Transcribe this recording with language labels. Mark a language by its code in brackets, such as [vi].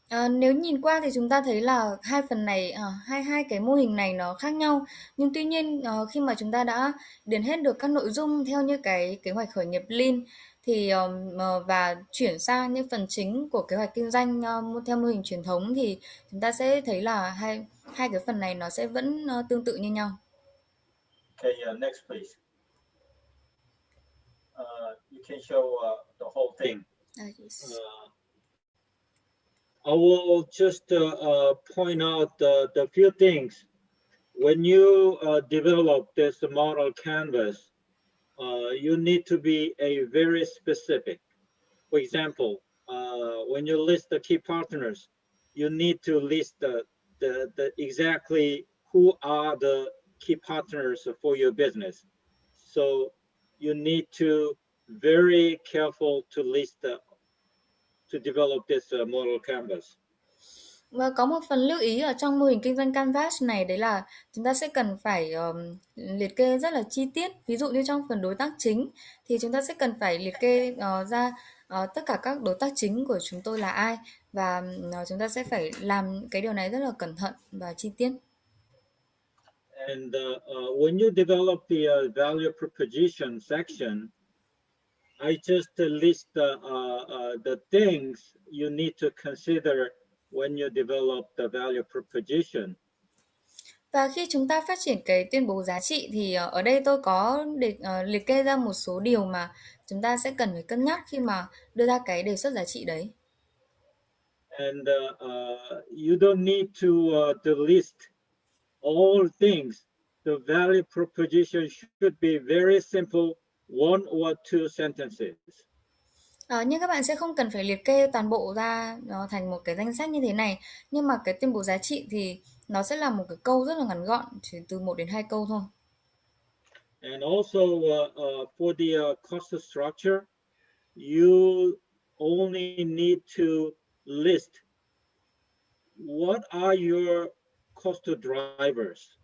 [vi] Nếu nhìn qua thì chúng ta thấy là hai phần này, hai cái mô hình này nó khác nhau, nhưng tuy nhiên khi mà chúng ta đã điền hết được các nội dung theo như cái kế hoạch khởi nghiệp Lean thì và chuyển sang những phần chính của kế hoạch kinh doanh theo mô hình truyền thống thì chúng ta sẽ thấy là hai cái phần này nó sẽ vẫn tương tự như nhau. [en] Okay, next please. You can show the whole thing. Yes. I will just point out the few things. When you develop this model canvas, you need to be very specific. For example, when you list the key partners, you need to list the exactly who are the key partners for your business. So you need to very careful to list to develop this model canvas. [vi] Và có một phần lưu ý ở trong mô hình kinh doanh Canvas này, đấy là chúng ta sẽ cần phải liệt kê rất là chi tiết. Ví dụ như trong phần đối tác chính thì chúng ta sẽ cần phải liệt kê ra tất cả các đối tác chính của chúng tôi là ai, và chúng ta sẽ phải làm cái điều này rất là cẩn thận và chi tiết. [en] And when you develop the value proposition section, I just list the things you need to consider when you develop the value proposition. [vi] Và khi chúng ta phát triển cái tuyên bố giá trị thì ở đây tôi có liệt kê ra một số điều mà chúng ta sẽ cần phải cân nhắc khi mà đưa ra cái đề xuất giá trị đấy. [en] And you don't need to list all things. The value proposition should be very simple, one or two sentences. [vi] Nhưng các bạn sẽ không cần phải liệt kê toàn bộ ra thành một cái danh sách như thế này. Nhưng mà cái tuyên bố giá trị thì nó sẽ là một cái câu rất là ngắn gọn, chỉ từ 1 đến 2 câu thôi. [en] And also for the cost structure, you only need to list what are your cost drivers.